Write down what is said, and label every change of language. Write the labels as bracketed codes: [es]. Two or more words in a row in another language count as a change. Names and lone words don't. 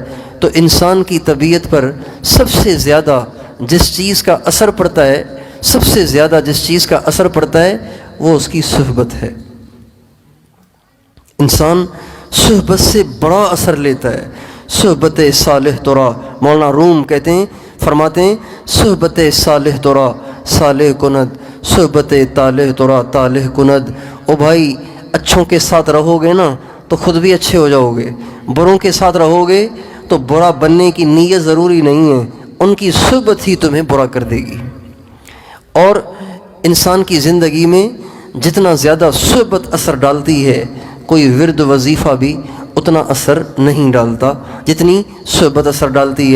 [ur] تو انسان کی طبیعت پر سب سے زیادہ جس چیز کا اثر پڑتا ہے، سب سے زیادہ جس چیز کا اثر پڑتا ہے وہ اس کی صحبت ہے۔ انسان صحبت سے بڑا اثر لیتا ہے۔ [fa] صحبت صالح ترا، [ur] مولانا روم کہتے ہیں، فرماتے ہیں [fa] صحبت صالح ترا صالح کند، صحبت طالح ترا طالح کند۔ [ur] او بھائی اچھوں کے ساتھ رہو گے نا تو خود بھی اچھے ہو جاؤ گے، بروں کے ساتھ رہو گے تو برا بننے کی نیت ضروری نہیں ہے، ان کی صحبت ہی تمہیں برا کر دے گی۔ اور انسان کی زندگی میں جتنا زیادہ صحبت اثر ڈالتی ہے، کوئی ورد وظیفہ بھی اتنا اثر نہیں ڈالتا جتنی صحبت اثر ڈالتی ہے۔